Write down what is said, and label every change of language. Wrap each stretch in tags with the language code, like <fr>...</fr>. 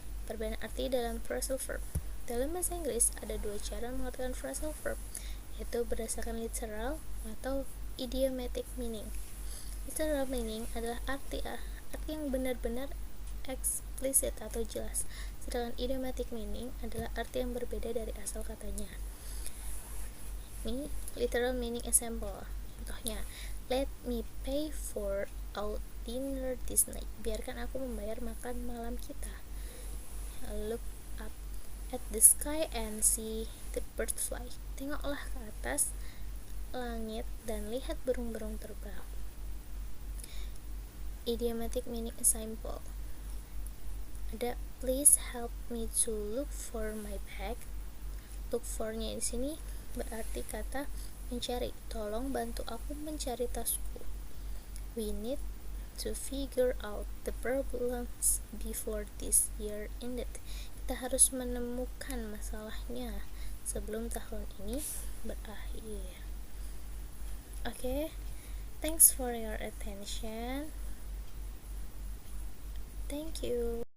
<id>Perbedaan arti dalam phrasal verb. Dalam bahasa Inggris ada dua cara mengartikan phrasal verb, yaitu berdasarkan literal atau idiomatic meaning. Literal meaning adalah arti yang benar-benar eksplisit atau jelas, sedangkan idiomatic meaning adalah arti yang berbeda dari asal katanya. Ini literal meaning example.</id> <en>Contohnya, let me pay for our dinner this night.</en> <id>Biarkan aku membayar makan malam kita.</id> <en>Look up at the sky and see the bird fly.</en> <id>Tengoklah ke atas langit dan lihat burung-burung terbang.</id> <en>Idiomatic meaning example. Ada please help me to look for my bag.</en> <id>Look for-nya di sini berarti kata mencari. Tolong bantu aku mencari tasku.</id> <en>We need to figure out the problems before this year ended.</en> <id>Kita harus menemukan masalahnya sebelum tahun ini berakhir.</id> <en>Okay, thanks for your attention. Thank you.</en>